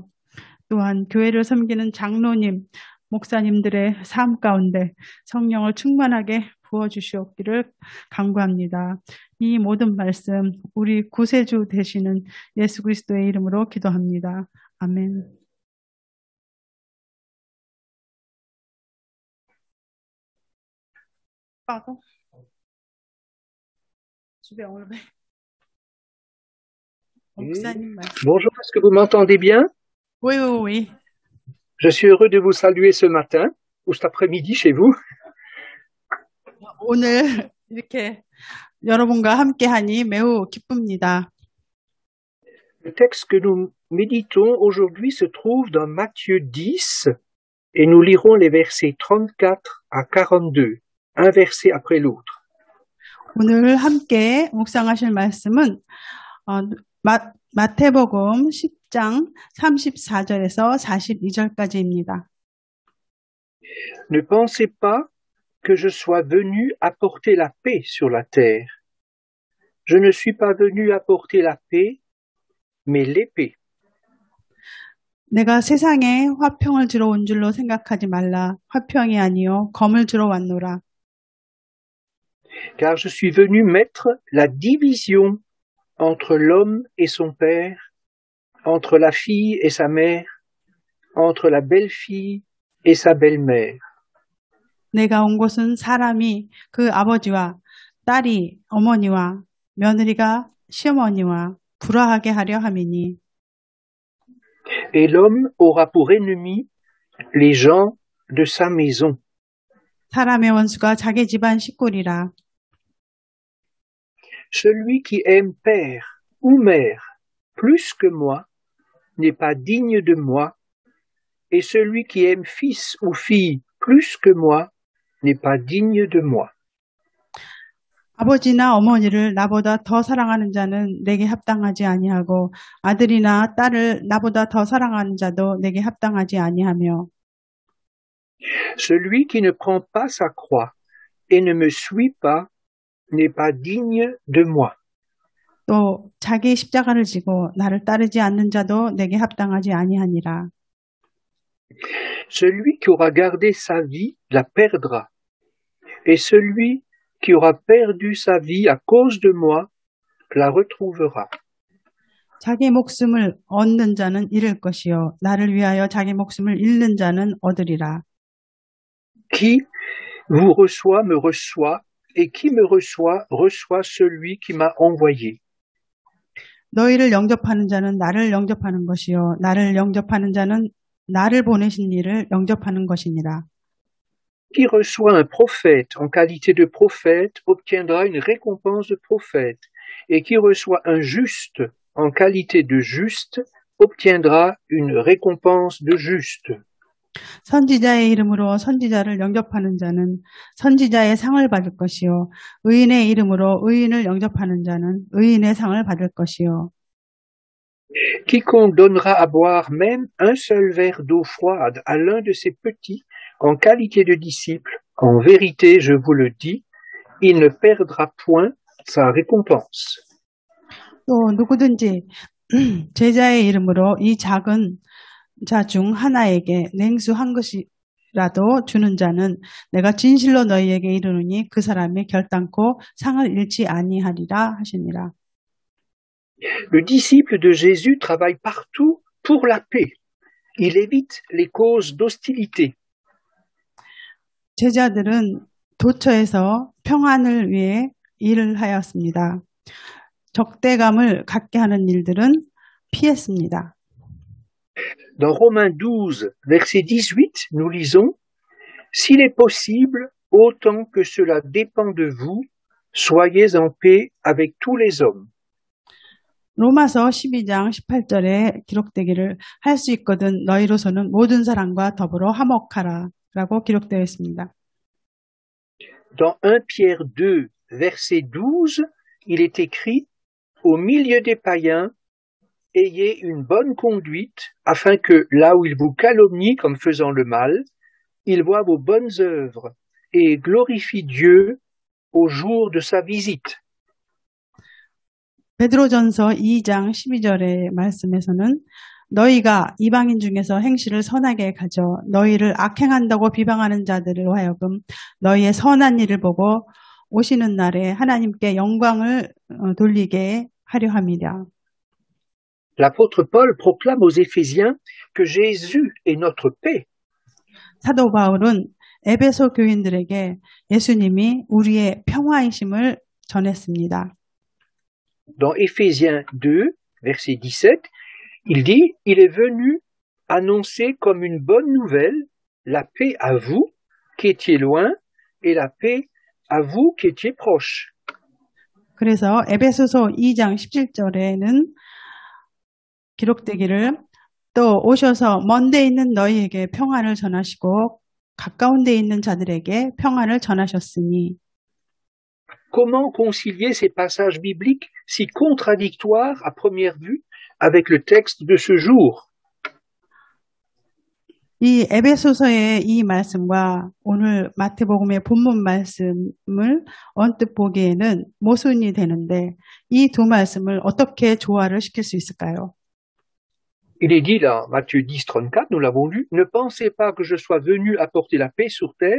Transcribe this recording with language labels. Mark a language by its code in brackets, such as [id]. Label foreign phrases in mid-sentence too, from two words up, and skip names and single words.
[ko] 또한 교회를 섬기는 장로님, 목사님들의 삶 가운데 성령을 충만하게 부어주시옵기를 간구합니다. 이 모든 말씀 우리 구세주 되시는 예수 그리스도의 이름으로 기도합니다. 아멘. [fr] Bonjour, est-ce que vous m'entendez bien? Oui, oui, oui. Je suis heureux de vous saluer ce matin ou cet après-midi chez vous. [ko] 오늘 이렇게 여러분과 함께하니 매우 기쁩니다. [fr] Le texte que nous méditons aujourd'hui se trouve dans Matthieu 10 et nous lirons les versets 34 à 42, un verset après l'autre. [ko] 오늘 함께 묵상하실 말씀은 마태복음 10장 34절에서 42절까지입니다. [fr] Ne pensez pas que je sois venu apporter la paix sur la terre. Je ne suis pas venu apporter la paix, mais l'épée. [ko] 내가 세상에 화평을 주러 온 줄로 생각하지 말라. 화평이 아니요 검을 주러 왔노라. [fr] Car je suis venu mettre la division entre l'homme et son père, entre la fille et sa mère, entre la belle-fille et sa belle-mère. [ko] 내가 온 곳은 사람이 그 아버지와 딸이 어머니와 며느리가 시어머니와 불화하게 하려 함이니. [fr] Et l'homme aura pour ennemi les gens de sa maison. [ko] 사람의 원수가 자기 집안 식구리라. [fr] Celui qui aime père ou mère plus que moi n'est pas digne de moi, et celui qui aime fils ou fille plus que moi n'est pas digne de moi. [ko] 아버지나 어머니를 나보다 더 사랑하는 자는 내게 합당하지 아니하고 아들이나 딸을 나보다 더 사랑하는 자도 내게 합당하지 아니하며. [fr] Celui qui ne prend pas sa croix et ne me suit pas n'est pas digne de moi. [ko] 또 자기 십자가를 지고 나를 따르지 않는 자도 내게 합당하지 아니하니라. [fr] Celui qui aura gardé sa vie la perdra, et celui qui aura perdu sa vie à cause de moi la retrouvera. [ko] 자기 목숨을 얻는 자는 잃을 것이요 나를 위하여 자기 목숨을 잃는 자는 얻으리라. [fr] Qui vous reçoit me reçoit, et qui me reçoit reçoit celui qui m'a envoyé. [ko] 너희를 영접하는 자는 나를 영접하는 것이요 나를 영접하는 자는 나를 보내신 이를 영접하는 것이니라. [fr] Qui reçoit un prophète en qualité de prophète obtiendra une récompense de prophète, et qui reçoit un juste en qualité de juste obtiendra une récompense de juste. [ko] 선지자의 이름으로 선지자를 영접하는 자는 선지자의 상을 받을 것이요 의인의 이름으로 의인을 영접하는 자는 의인의 상을 받을 것이요 [fr] Quiconque donnera à boire même un seul verre d'eau froide à l'un de ces petits en qualité de disciple, en vérité, je vous le dis, il ne perdra point sa récompense. [ko] 또 누구든지 제자의 이름으로 이 작은 자 중 하나에게 냉수 한 것이라도 주는 자는 내가 진실로 너희에게 이르노니 그 사람이 결단코 상을 잃지 아니하리라 하시니라. [fr] Le disciple de Jésus travaille partout pour la paix. Il évite les causes d'hostilité. [ko] 제자들은 도처에서 평안을 위해 일을 하였습니다. 적대감을 갖게 하는 일들은 피했습니다. [fr] Dans Romains 12, verset 18, nous lisons « S'il est possible, autant que cela dépend de vous, soyez en paix avec tous les hommes. » [ko] 로마서 12장 18절에 기록되기를 할 수 있거든 너희로서는 모든 사람과 더불어 화목하라 라고 기록되어 있습니다. [fr] Dans 1 Pierre 2, verset 12, il est écrit « Au milieu des païens, ayez une bonne conduite, afin que, là où ils vous calomnient comme faisant le mal, ils voient vos bonnes œuvres et glorifient Dieu au jour de sa visite. » [ko] 베드로전서 2장 12절의 말씀에서는 너희가 이방인 중에서 행실을 선하게 가져 너희를 악행한다고 비방하는 자들로 하여금 너희의 선한 일을 보고 오시는 날에 하나님께 영광을 돌리게 하려 함이라. [fr] L'apôtre Paul proclame aux Éphésiens que Jésus est notre paix. [ko] 사도 바울은 에베소 교인들에게 예수님이 우리의 평화이심을 전했습니다. [fr] Dans Éphésiens 2, verset 17, il dit « Il est venu annoncer comme une bonne nouvelle la paix à vous qui étiez loin et la paix à vous qui étiez proches. » [ko] 그래서 에베소서 2장 17절에는 기록되기를 또 오셔서 먼 데 있는 너희에게 평안을 전하시고 가까운 데 있는 자들에게 평안을 전하셨으니 [fr] Comment concilier ces passages bibliques si contradictoires à première vue avec le texte de ce jour? [ko] 이 에베소서의 이 말씀과 오늘 마태복음의 본문 말씀을 언뜻 보기에는 모순이 되는데 이 두 말씀을 어떻게 조화를 시킬 수 있을까요? [fr] Il est dit là, Matthieu 10, 34, nous l'avons lu, « Ne pensez pas que je sois venu apporter la paix sur terre.